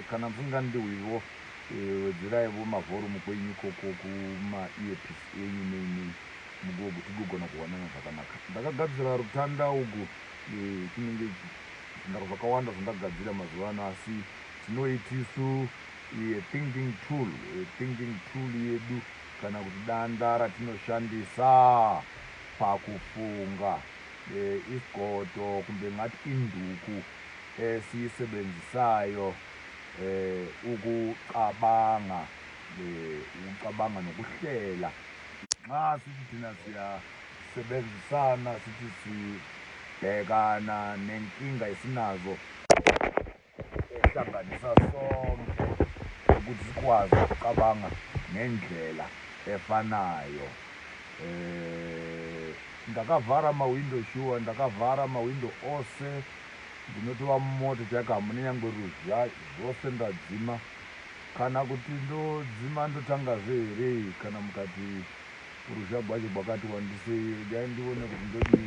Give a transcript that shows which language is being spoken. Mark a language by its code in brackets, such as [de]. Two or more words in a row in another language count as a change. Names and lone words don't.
[sn] Kana musingandiwiwo wedzeraiwo mavhorumu kwenyu ikoko kuma-earpiece enyu neni tigogona kuwanana zvakanaka. Ndakagadzira rutanda ugu, chinenge zvakawanda zvandakagadzira mazuva ano, asi tinoitisu [en] thinking tool [sn] yedu, kana kuti danda ratinoshandisa pakufunga. [nd] Isigoto kumbe ngati induku esiyisebenzisayo ukucabanga nokuhlela. Nxa sithi thina siyasebenzisana, sithi sibhekana nenkinga esinazo ehlanganisa sonke ukuthi sikwazi ukucabanga ngendlela efanayo. [sn] Ndakavhara mawindow sure, ndakavhara mawindow ose, ndinotiva moto chakahamba nenyangwe ruzha zvose ndadzima. Kana kuti ndodzima ndotangazve here, kana mukati ruzha rwacho rwakati wandisei, dai ndione kuti ndodii.